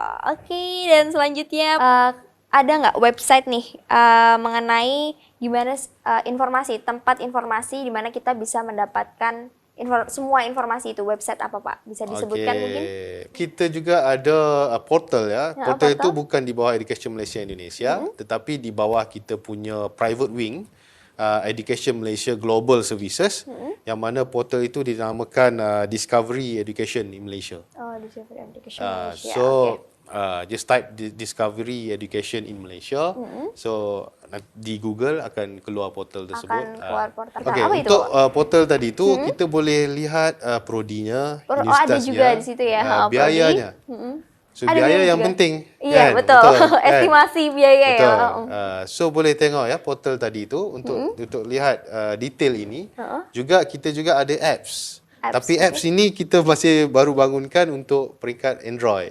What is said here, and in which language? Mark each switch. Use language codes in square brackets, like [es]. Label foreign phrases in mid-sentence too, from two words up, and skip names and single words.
[id] Oke, dan selanjutnya ada nggak website nih mengenai gimana tempat informasi di mana kita bisa mendapatkan semua informasi itu, website apa Pak? Bisa disebutkan mungkin? [ms] Kita juga ada portal ya. [id] Ya, [ms] Portal itu portal. bukan di bawah Education Malaysia Indonesia, tetapi di bawah kita punya [en] private wing, [ms] Education Malaysia Global Services, yang mana portal itu dinamakan Discovery Education in Malaysia. [id] Oh, Discovery Education Malaysia. So Oke. [en] just type Discovery Education in Malaysia. [ms] So di Google akan keluar portal tersebut. Akan keluar portal. [id] Okey, Apa itu, untuk Pak? [ms] portal tadi tu kita boleh lihat prodinya, [id] Oh, ada [ms] universitasnya, [id] juga di situ ya, prodi. [ms] biayanya. So Ada biaya biaya yang juga. penting. [id] Iya, kan? betul. kan? Estimasi biaya Betul. ya. [ms] So boleh tengok ya portal tadi tu untuk lihat detail ini. Juga kita juga ada apps. Tapi apps ini kita masih baru bangunkan untuk peringkat Android.